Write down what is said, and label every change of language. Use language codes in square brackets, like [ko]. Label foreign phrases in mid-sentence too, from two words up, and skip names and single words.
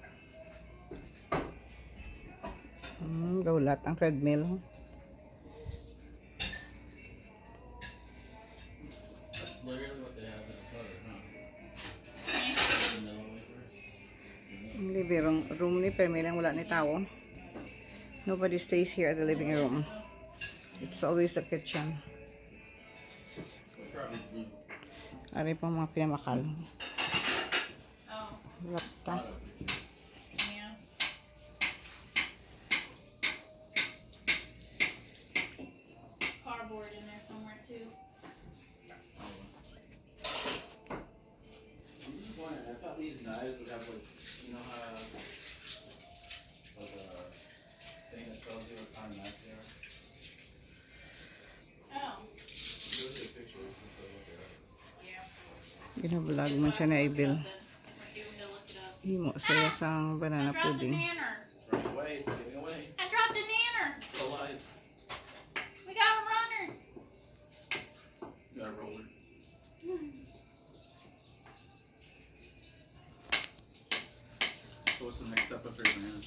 [hil] Gaulat ang treadmill, oh. Ang living room ni Permi lang wala ni tao. [en] Nobody stays here at the living room. It's always the kitchen. [hil] Ari pa mga pinamakal. Oh, Lapta. yeah. [en] Cardboard in there somewhere too. I'm disappointed. I thought these knives would have like, you know how like a thing that tells you what kind of knife they are. Oh, Those are pictures. So look it up. yeah. [hil] Binablog man siya na Ibil. [en] We're due to look it up. [hil] Himo saya sang banana [en] I dropped the pudding. nanner. It's running away. It's getting away. I dropped the nanner. It's alive. We got a runner. You got a roller. So what's the next step after bananas?